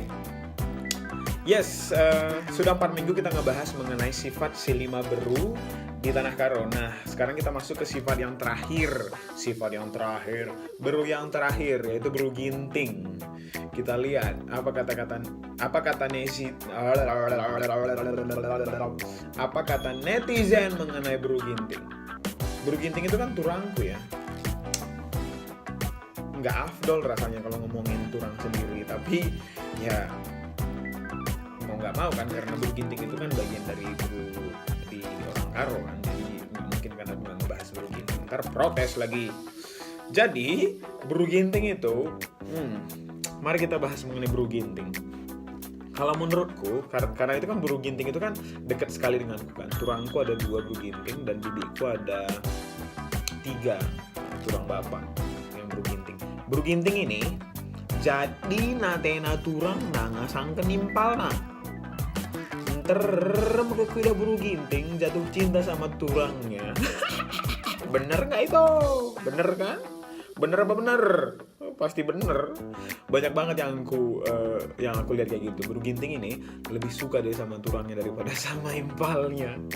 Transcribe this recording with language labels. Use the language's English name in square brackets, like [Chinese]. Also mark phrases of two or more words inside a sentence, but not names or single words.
[Indonesian] Yes, sudah 4 minggu kita ngebahas mengenai sifat si 5 beru di Tanah Karo. Nah, sekarang kita masuk ke sifat yang terakhir. Sifat yang terakhir, beru yang terakhir, yaitu beru ginting. Kita lihat apa kata netizen mengenai beru ginting. Beru ginting itu kan turangku ya. Nggak afdol rasanya kalau ngomongin turang sendiri, tapi ya mau nggak mau kan, karena beru ginting itu kan bagian dari beru di orang Karo kan, jadi nggak mungkin kan aku nggak ngebahas beru ginting, ntar protes lagi. Jadi beru ginting itu mari kita bahas mengenai beru ginting. Kalau menurutku, karena itu kan beru ginting itu kan dekat sekali denganku kan. Turangku ada 2 beru ginting dan bibiku ada 3 turang bapak yang beru ginting. Beru ginting ini jadi [Batak Karo] natena turang nangasang kenimpal [Indonesian] nah. Mereka udah beru ginting jatuh cinta sama turangnya. Bener nggak itu? Bener kan? Bener apa bener? Pasti bener. Banyak banget yang aku lihat kayak gitu. Beru ginting ini lebih suka deh sama turangnya daripada sama impalnya.